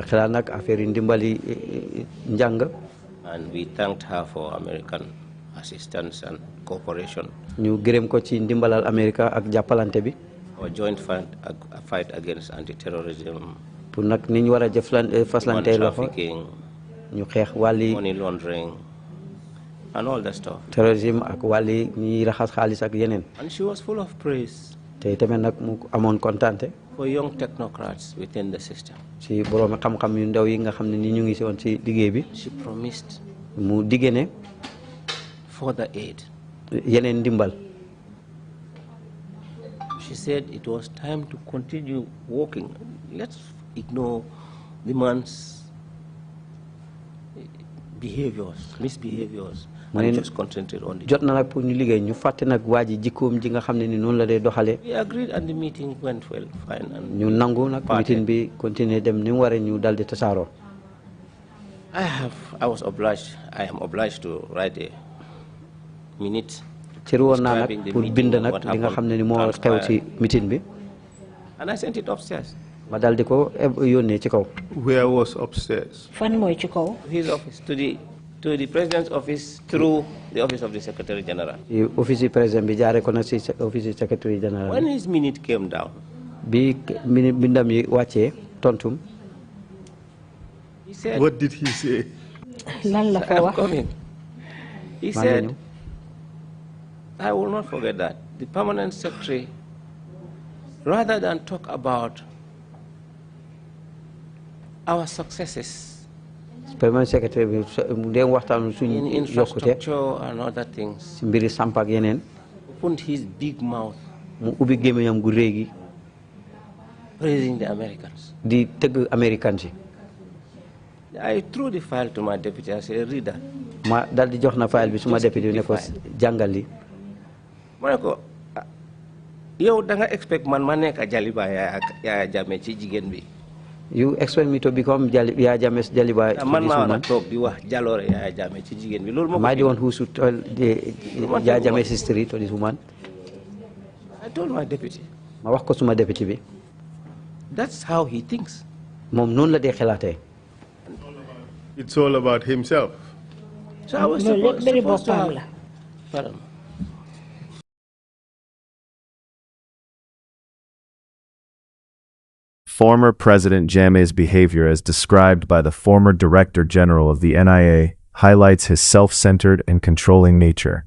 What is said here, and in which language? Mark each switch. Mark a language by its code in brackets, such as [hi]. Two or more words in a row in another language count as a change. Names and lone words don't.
[en] And we thanked her for American assistance and cooperation. Our joint fight against anti-terrorism, human trafficking, money laundering, and all that stuff. [wo] Terrorism ak wali ñi raxas xaalis ak yeneen. [en] And she was full of praise. [wo] Te tamit nag mu amoon kontante. [en] For young technocrats within the system. [wo] Si borom xam-xam yu ndaw yi nga xam ne ni ñu ngi si woon si liggéey bi. [en] She promised. [wo] Mu digge ne. [en] Further aid. [wo] Yeneen ndimbal. [en] She said it was time to continue working. Let's ignore the man's misbehaviors, and just concentrate on the job. [wo] Jot na nag pour ñu liggéey ñu fàtte nag waa ji jikkoom ji nga xam ne ni noonu la dee doxalee. [en] We agreed and the meeting went well, fine. And [wo] ñu nangu nag meeting bi continuer dem ni mu waree ñu dal di tasaaroo. [en] I am obliged to write a minute. [wo] Cëri woon naa nag pour bind nag li nga xam ne ni moo xew ci meeting bi. [en] And I sent it upstairs. [wo] Ma dal di ko yónnee ci kaw. [en] Where was upstairs? [wo] Fan mooy ci kaw. [en] His office, to the president's office through the office of the Secretary General. Office president [wo] bi jaaree ko na ci office [en] Secretary General. When his minute came down. [wo] Bi bindam yi wàccee tontum. [en] He said. What did he say? [wo] Lan la fa wax. [en] He said, I will not forget that. The permanent secretary, rather than talk about our successes permanent secretary [wo] bi ndem waxtaan suñu [en] in infrastructure and other things, [wo] ci mbiri samp ak yeneen, [en] opened his big mouth [wo] mu ubbi gémmiñam gu réy gi [en] praising the Americans. [wo] di tëgg Americans yi. [en] I threw the file to my deputy. I said, read that. [wo] Ma dal di jox na file bi suma deputy bi ne ko jàngal li. Ma ne ko yow da nga expect man ma nekk Jaliba Yaya Jammeh ci jigéen bi. [en] You expect me to become Yaya Jammeh's Jaliba? [wo] Man ma na toog di wax jaloore Yaya Jammeh ci jigéen bi. [en] Am I the one who should tell the Yaya Jammeh's history to this woman? I told my deputy. [wo] Ma wax ko suma deputy bi. [en] That's how he thinks. [wo] Moom noonu la dee xalaatee. [en] It's all about himself. So I was supposed to have... Pardon. Former President Jammeh's behavior as described by the former Director General of the NIA highlights his self-centered and controlling nature.